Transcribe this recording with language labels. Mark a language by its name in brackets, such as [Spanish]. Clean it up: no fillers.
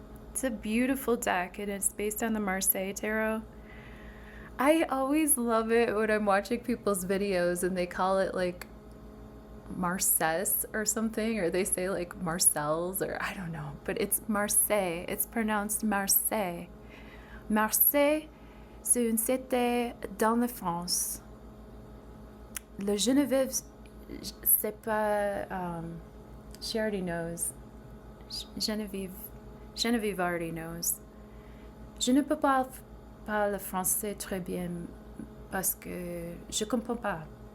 [English] It's a beautiful deck, and it's based on the Marseille Tarot. I always love it when I'm watching people's videos and they call it like Marcès or something, or they say like Marcel's, or I don't know, but it's Marseille. It's pronounced Marseille. [French] Marseille, c'est une cité dans la France. Le Geneviève, c'est pas, [English] she already knows. Geneviève already knows. [French] Je ne peux pas parler français très bien parce que je comprends pas.